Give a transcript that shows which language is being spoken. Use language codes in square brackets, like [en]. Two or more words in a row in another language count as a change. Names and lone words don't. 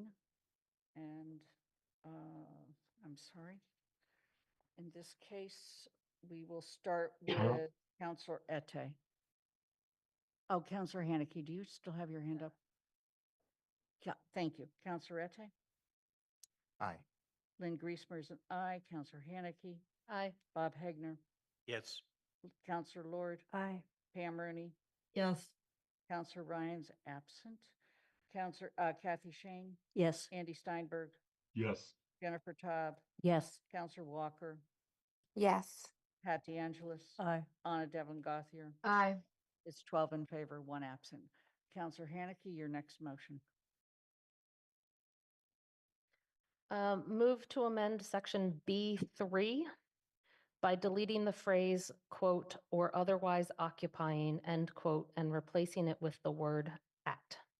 [en] And I'm sorry. In this case, we will start with Counselor Ette. Oh, Counselor Haneke, do you still have your hand up? Yeah, thank you. Counselor Ette? Aye. Lynn Griesmer is an aye. Counselor Haneke? Aye. Bob Hegner? Yes. Counselor Lord? Aye. Pam Rooney? Yes. Counselor Ryan's absent. Counselor Kathy Shane? Yes. Andy Steinberg? Yes. Jennifer Taub? Yes. Counselor Walker? Yes. Pat DeAngelis? Aye. Anna Devlin Gothier? Aye. It's 12 in favor, 1 absent. Counselor Haneke, your next motion. Move to amend section B3 by deleting the phrase, quote, or otherwise occupying, end quote, and replacing it with the word at.